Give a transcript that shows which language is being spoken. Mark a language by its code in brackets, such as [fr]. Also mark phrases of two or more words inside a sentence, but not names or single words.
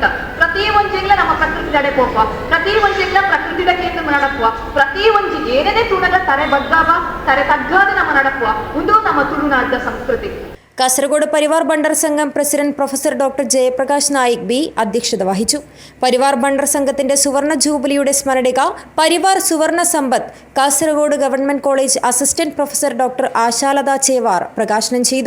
[tcy] ಪ್ರತಿ ಒಂಜಿಗ್ಲ ನಮ್ಮ ಪ್ರಕೃತಿ ದಡೆ ಪೋಪ, ಪ್ರತಿ ಒಂಜಿಗ್ಲ ಪ್ರಕೃತಿ ಕೇಂದ್ರ ನಡಪುವ, ಪ್ರತಿ ಒಂಜಿ ಏನೇನೇ ತುಣಗ ತರೆ ಬಗ್ಗಾವ ತರೆ ತಗ್ಗಾದ ನಮ್ಮ ನಡಪುವ ಒಂದು ನಮ್ಮ ತುಳುನಾಡಿನ ಸಂಸ್ಕೃತಿ. [ml] കാസർഗോഡ് പരിവാർ ബണ്ടർ സംഘം പ്രസിഡന്റ് പ്രൊഫസർ ഡോക്ടർ ജയപ്രകാശ് നായിക് ബി അധ്യക്ഷത വഹിച്ചു. പരിവാർ ബണ്ടർ സംഘത്തിന്റെ സുവർണ ജൂബിലിയുടെ സ്മരണിക പരിവാർ സുവർണ സമ്പത്ത് കാസർഗോഡ് ഗവൺമെന്റ് കോളേജ് അസിസ്റ്റന്റ് പ്രൊഫസർ ഡോക്ടർ ആശാലത ചേവാർ പ്രകാശനം ചെയ്തു.